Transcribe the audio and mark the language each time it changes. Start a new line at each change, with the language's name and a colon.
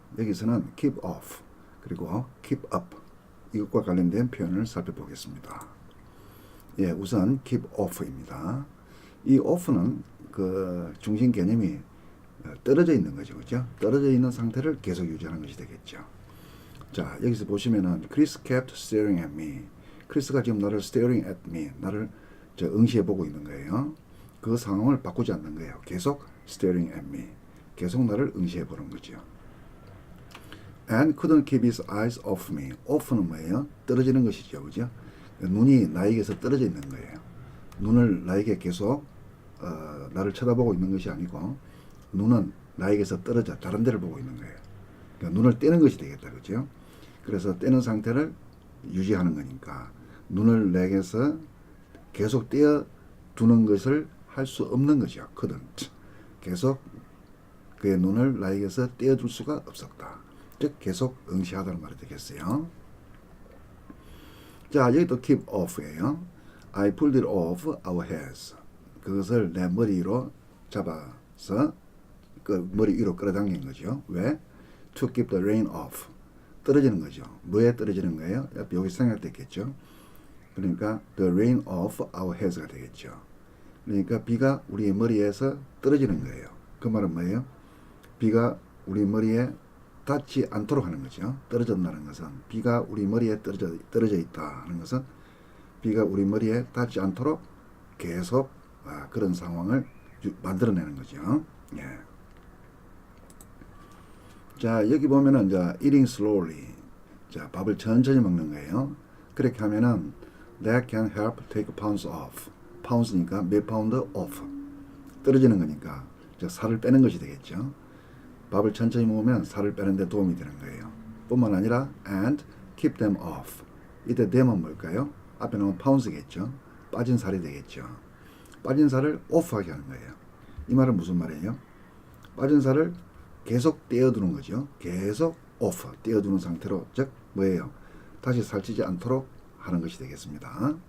Korean: 여기서는 keep off 그리고 keep up 이것과 관련된 표현을 살펴보겠습니다. 예, 우선 keep off입니다. 이 off는 그 중심 개념이 떨어져 있는 거죠, 그죠? 떨어져 있는 상태를 계속 유지하는 것이 되겠죠. 자, 여기서 보시면은
English: Chris kept staring at me.
Korean: 크리스가 지금 나를
English: staring at me,
Korean: 나를 응시해 보고 있는 거예요. 그 상황을 바꾸지 않는 거예요. 계속
English: staring at me,
Korean: 계속 나를 응시해 보는 거죠.
English: And couldn't keep his eyes off me.
Korean: off는 뭐예요? 떨어지는 것이죠, 그죠? 눈이 나에게서 떨어져 있는 거예요. 눈을 나에게 계속 나를 쳐다보고 있는 것이 아니고 눈은 나에게서 떨어져 다른 데를 보고 있는 거예요. 그러니까 눈을 떼는 것이 되겠다, 그죠? 그래서 떼는 상태를 유지하는 거니까 눈을 내게서 계속 떼어 두는 것을 할 수 없는 거죠.
English: couldn't.
Korean: 계속 그의 눈을 나에게서 떼어둘 수가 없었다. 즉 계속 응시하다는 말이 되겠어요. 자, 여기 또 keep off예요.
English: I pulled it off our heads.
Korean: 그것을 내 머리로 잡아서 그 머리 위로 끌어당긴 거죠. 왜?
English: To keep the rain off.
Korean: 떨어지는 거죠. 뭐에 떨어지는 거예요? 여기 생각됐겠죠. 그러니까
English: the rain off our heads가
Korean: 되겠죠. 그러니까 비가 우리의 머리에서 떨어지는 거예요. 그 말은 뭐예요? 비가 우리 머리에 닿지 않도록 하는 거죠. 떨어졌다는 것은 비가 우리 머리에 떨어져 있다 하는 것은 비가 우리 머리에 닿지 않도록 계속 그런 상황을 만들어내는 거죠. 예. 자, 여기 보면은 자,
English: eating slowly.
Korean: 자, 밥을 천천히 먹는 거예요. 그렇게 하면은
English: that can help take pounds off.
Korean: pounds니까 몇 파운드 off. 떨어지는 거니까 자, 살을 빼는 것이 되겠죠. 밥을 천천히 먹으면 살을 빼는 데 도움이 되는 거예요. 뿐만 아니라
English: and keep them off.
Korean: 이때 them은 뭘까요? 앞에 나온 pounds겠죠. 빠진 살이 되겠죠. 빠진 살을 off하게 하는 거예요. 이 말은 무슨 말이에요? 빠진 살을 계속 떼어두는 거죠. 계속 off, 떼어두는 상태로, 즉 뭐예요? 다시 살찌지 않도록 하는 것이 되겠습니다.